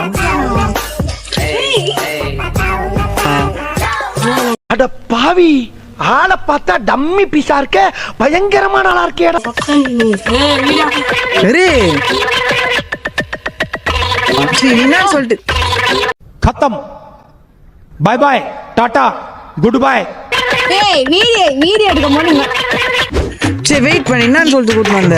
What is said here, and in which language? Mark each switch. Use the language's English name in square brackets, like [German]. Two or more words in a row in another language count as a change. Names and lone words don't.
[Tamil] அட பாவி, ஆளை பார்த்தா [English] dummy piece [Tamil] இருக்க, பயங்கரமான ஆளா இருக்கேடா. என்ன சொல்லிட்டு [English] खत्म, bye bye, tata, good bye. [Tamil] வீடியோ எடுக்க போனீங்க. சரி வெயிட் பண்ணி என்னன்னு சொல்லிட்டு கூட்டு வந்த